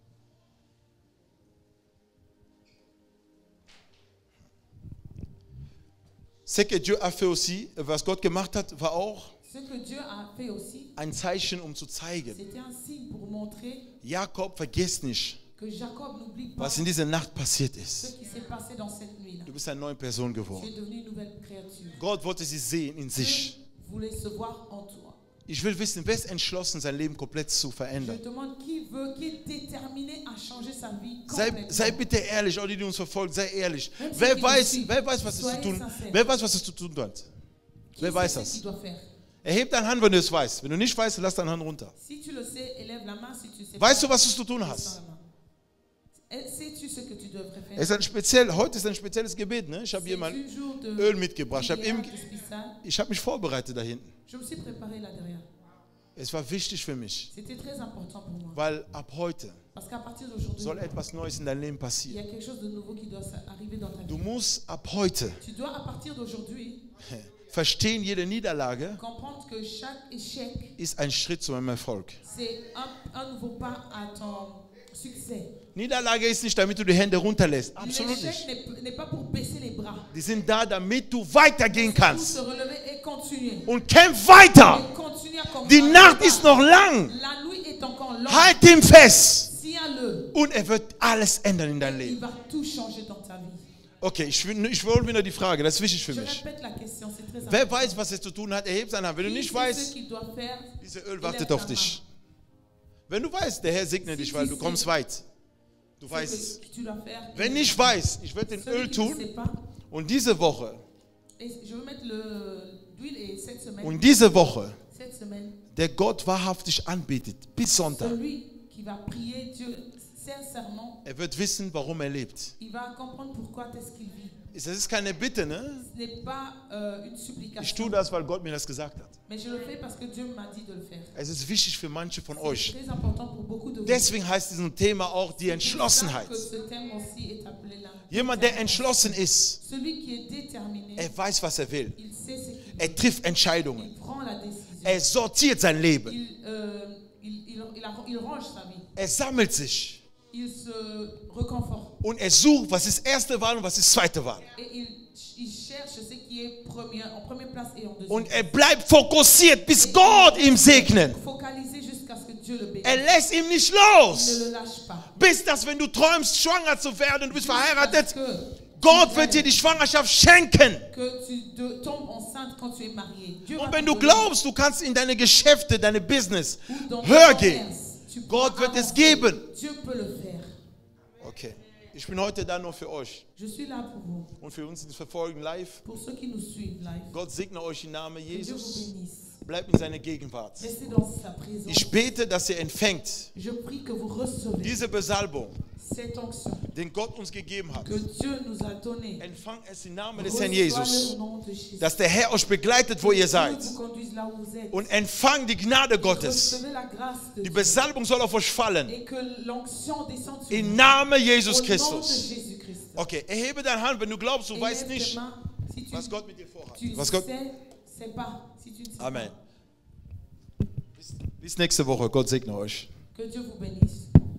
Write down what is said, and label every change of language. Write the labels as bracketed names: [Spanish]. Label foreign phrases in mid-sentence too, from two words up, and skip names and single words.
[French] Ce que Dieu a fait aussi, [German] was Gott gemacht hat, war auch [French] Ce que Dieu a fait aussi, [German] ein Zeichen, um zu zeigen, [French] c'était un signe pour montrer [German] Jakob, vergiss nicht, [French] que Jacob n'oublie pas [German] was in dieser Nacht passiert [French] ce [German] ist. [French] qui s'est passé dans cette nuit-là. [German] Du bist eine neue Person [French] Tu [German] geworden. [French] es devenu une nouvelle créature. [German] Gott wollte sie sehen in [French] Dieu [German] sich. [French] voulait se voir en toi. [German] Ich will wissen, wer ist entschlossen, sein Leben komplett zu [French] Je [German] verändern. [French] demande qui est déterminé à changer sa vie [German] Sei [French] complètement. [German] bitte ehrlich, auch die, die uns verfolgen, sei ehrlich. [French] Même [German] Wer [French] ceux qui [German] weiß, [French] nous [German] wer weiß, was es [French] suivent, [German] zu tun, [French] soyez sincères. [German] wer weiß, was es zu tun hat? [French] Qui [German] Wer weiß [French] sait [German] das? [French] ce qu'il doit faire? [German] Erheb deine Hand, wenn du es weißt. Wenn du nicht weißt, lass deine Hand runter. [French] Si tu le sais, élève la main. Si tu sais [German] Weißt [French] pas, [German] du, was du zu tun [French] descends [German] hast? [French] la main. Sais-tu ce que tu devrais faire? [German] Es ist ein heute ist ein spezielles Gebet. Ne? Ich habe hier mal [French] C'est un jour de [German] Öl mitgebracht. [French] prière spéciale. [German] Ich habe mich vorbereitet da hinten. [French] Je me suis préparé là derrière. [German] Es war wichtig für mich, [French] C'était très important pour moi. [German] weil ab heute [French] Parce qu'à partir d'aujourd'hui, [German] soll etwas Neues in deinem Leben [French] il y a [German] passieren. [French] quelque chose de nouveau qui doit arriver dans ta [German] Du [French] vie. [German] musst ab heute [French] Tu dois à partir d'aujourd'hui [German] verstehen, jede Niederlage [French] comprendre que chaque échec, [German] ist ein Schritt zu meinem Erfolg. [French] c'est un nouveau pas à ton succès. [German] Niederlage ist nicht, damit du die Hände runterlässt. Absolut [French] L'échec [German] nicht. [French] n'est pas pour baisser les bras. [German] Die sind da, damit du weitergehen [French] Pour se [German] kannst. [French] relever et continuer. [German] Und kämpf weiter. [French] Et continuer à combattre. [German] Die Nacht ist noch lang. [French] La nuit est encore longue. [German] Halt ihm fest. [French] Tiens-le. [German] Und er wird alles ändern in deinem [French] Il [German] Leben. [French] va tout changer dans ta vie. [German] Okay, ich wiederhole wieder die Frage. Das ist wichtig für [French] Je [German] mich. [French] répète la question, c'est très [German] Wer [French] important. [German] weiß, was es zu tun hat, erhebt seine Hand. Wenn du [French] Qui [German] nicht [French] sait [German] weißt, [French] ce qu'il doit faire? [German] dieses Öl [French] Élève [German] wartet [French] ta [German] auf dich. Wenn du weißt, der Herr segne dich, weil du kommst weit. Du [French] main. [German] weißt es. [French] Ce que tu dois faire. [German] Wenn ich weiß, ich werde den [French] Celui [German] Öl [French] qui ne [German] tun [French] sait pas, [German] und diese Woche [French] et je veux mettre l'huile et cette semaine, [German] und diese Woche [French] cette semaine, [German] der Gott wahrhaftig anbetet, bis Sonntag, [French] Celui qui va prier Dieu sincèrement, [German] wird wissen, warum er lebt. [French] il va comprendre pourquoi est-ce qu'il vit. [German] Das ist keine Bitte, ne? [French] Ce n'est pas une [German] Ich [French] supplication, [German] tue das, weil Gott mir das gesagt hat. [French] mais je le fais parce que Dieu m'a dit de le faire. [German] Es ist wichtig für manche von [French] C'est [German] euch. [French] très important pour beaucoup de vous. [German] Deswegen heißt dieses Thema auch die [French] C'est pour ça [German] Entschlossenheit. [French] que ce thème aussi est appelé la [German] Jemand, der entschlossen ist, [French] Celui qui est déterminé, [German] er weiß, was er will. [French] il sait ce qu'il veut. [German] Er trifft Entscheidungen. [French] Il prend la décision. [German] Er sortiert sein Leben. [French] Il range sa vie. [German] Er sammelt sich. [French] Il se reconforte. [German] Und er sucht, was ist erste Wahl und was ist zweite Wahl. [French] Et il cherche ce qui est en première place et en deuxième. [German] Und er bleibt fokussiert, bis Gott ihm segnet. [French] Focalisé jusqu'à ce que Dieu le bénisse. [German] Er lässt ihm nicht [French] Il [German] los. [French] ne le lâche pas. [German] Bis das, wenn du träumst, schwanger zu werden und du bist verheiratet, [French] Parce [German] Gott wird dir die Schwangerschaft schenken. [French] que tu tombes enceinte quand tu es marié. Dieu va [German] Und wenn [French] te [German] du [French] donner. [German] glaubst, du kannst in deine Geschäfte, deine Business [French] Ou dans [German] höher [French] ton [German] gehen, [French] commerce, tu peux [German] Gott wird es [French] avancer. [German] geben. [French] Dieu peut le faire. [German] Okay, ich bin heute da nur für euch [French] Je suis là pour vous. [German] und für uns, die das verfolgen live. [French] Pour ceux qui nous suivent live. [German] Gott segne euch im Namen [French] Que Dieu vous [German] Jesus. [French] bénisse. [German] Bleibt in seiner Gegenwart. [French] Restez dans sa présence. [German] Ich bete, dass ihr empfängt [French] Je prie que vous recevez [German] diese Besalbung, [French] cette onction [German] den Gott uns gegeben hat. [French] que Dieu nous a donnée. [German] Empfang es im Namen des Herrn [French] Reçois-le [German] Jesus, [French] au nom de Jésus. [German] dass der Herr euch begleitet, wo ihr [French] Dieu [German] seid. [French] vous conduise là où vous êtes. [German] Und empfang die Gnade Gottes. [French] Recevez la grâce de [German] Die [French] Dieu. [German] Besalbung soll auf euch fallen. [French] Et que l'onction descende sur [German] Im [French] vous. [German] Namen [French] Au [German] Jesus [French] nom de [German] Christus. [French] Jésus-Christ. [German] Okay, erhebe deine Hand, wenn du glaubst, du [French] Et [German] weißt [French] lève tes [German] nicht, [French] mains si tu, [German] was Gott mit dir vorhat. [French] tu [German] Was Gott. [French] sais pas. Si tu ne sais [German] Amen. [French] pas. [German] Bis nächste Woche. Gott segne euch. [French] Que Dieu vous bénisse.